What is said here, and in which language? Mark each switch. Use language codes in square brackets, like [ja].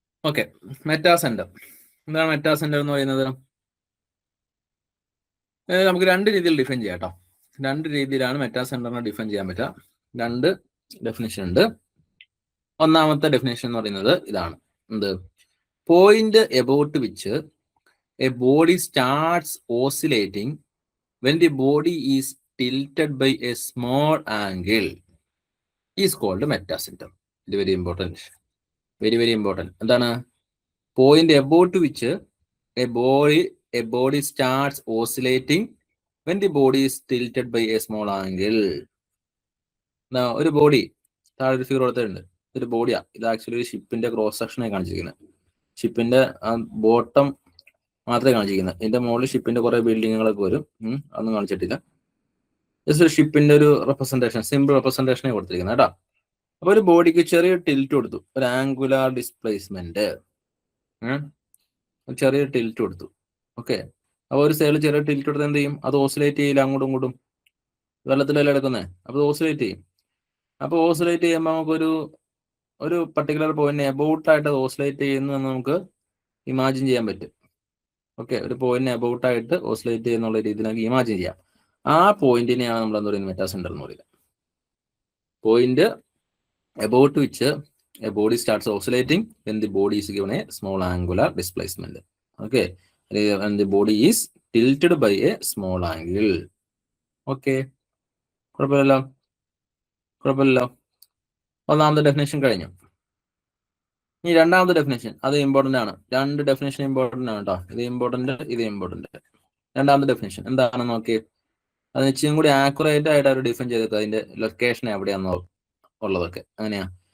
[ml] Okay, meta centre എന്താണ്? Meta centre എന്ന് പറയുന്നത് നമുക്ക് 2 രീതിയിൽ ഡിഫൈൻ ചെയ്യാം കേട്ടോ. 2 രീതിയിലാണ് മെറ്റാ സെന്ററിനെ ഡിഫൈൻ ചെയ്യാൻ പറ്റുക. 2 ഡെഫിനിഷൻ ഉണ്ട്. 1ാമത്തെ ഡെഫിനേഷൻ എന്ന് പറയുന്നത് ഇതാണ്. എന്ത്? [en] Point about which a body starts oscillating when the body is tilted by a small angle is called meta center. [ml] ഇത് [en] Very important, very very important. [ml] എന്താണ്? [en] Point about which a body starts oscillating when the body is tilted by a small angle. [ml] ഒരു body, താഴെ ഒരു figure കൊടുത്തിട്ടുണ്ട്. ഒരു ബോഡിയാ. ഇത് actually ഒരു ഷിപ്പിന്റെ cross സെക്ഷനായി കാണിച്ചിരിക്കുന്നത്. ഷിപ്പിന്റെ ബോട്ടം മാത്രമേ കാണിച്ചിരിക്കുന്നത്. ഇതിന്റെ മുകളിൽ ഷിപ്പിന്റെ കുറെ ബിൽഡിങ്ങുകളൊക്കെ വരും. അതൊന്നും കാണിച്ചിട്ടില്ല. ജസ്റ്റ് ഒരു ഷിപ്പിന്റെ ഒരു റെപ്രസെന്റേഷൻ, സിമ്പിൾ റെപ്രസെന്റേഷനെ കൊടുത്തിരിക്കുന്നത് കേട്ടോ. അപ്പൊ ഒരു ബോഡിക്ക് ചെറിയ ടിൽറ്റ് കൊടുത്തു, ഒരു ആംഗുലാർ ഡിസ്പ്ലേസ്മെന്റ്, ചെറിയ ടിൽറ്റ് കൊടുത്തു. ഓക്കെ, അപ്പൊ ഒരു സൈഡിൽ ചെറിയ ടിൽറ്റ് കൊടുത്ത് എന്ത് ചെയ്യും? അത് ഓസിലേറ്റ് ചെയ്യില്ല, അങ്ങോട്ടും ഇങ്ങോട്ടും. വെള്ളത്തിലല്ല എടുക്കുന്നത്, അപ്പൊ ഓസിലേറ്റ് ചെയ്യും. അപ്പൊ ഓസിലേറ്റ് ചെയ്യുമ്പോൾ നമുക്കൊരു ഒരു പർട്ടിക്കുലർ പോയിന്റ് എബൌട്ടായിട്ട് അത് ഓസിലേറ്റ് ചെയ്യുന്നതെന്ന് നമുക്ക് ഇമാജിൻ ചെയ്യാൻ പറ്റും. ഓക്കെ, ഒരു പോയിന്റ് എബൌട്ടായിട്ട് ഓസിലേറ്റ് ചെയ്യുന്നുള്ള രീതിയിൽ നമുക്ക് ഇമാജിൻ ചെയ്യാം. ആ പോയിന്റിനെയാണ് നമ്മൾ എന്താ പറയുന്നത്? മെറ്റാ സെന്റർ എന്ന് പറയുന്നത്. [en] Point about which a body starts oscillating when the body is given a small angular displacement. Okay, when the body is tilted by a small angle. [ml] Okay, കുഴപ്പമില്ലല്ലോ, കുഴപ്പമില്ലല്ലോ. 1ാമത്തെ ഡെഫിനേഷൻ കഴിഞ്ഞു. ഇനി 2ാമത്തെ ഡെഫിനേഷൻ, അത് important ആണ്. 2 definition important ആണ് കേട്ടോ. ഇത് important, ഇത് ഇമ്പോർട്ടന്റ്. 2ാമത്തെ ഡെഫിനേഷൻ എന്താണെന്ന് നോക്കി. അത് ഇച്ചിരി കൂടി ആക്യുറേറ്റ് ആയിട്ട് അവർ ഡിഫൈൻ ചെയ്തേക്കുക, അതിന്റെ ലൊക്കേഷൻ എവിടെയാണെന്നോ ഉള്ളതൊക്കെ. അങ്ങനെയാ.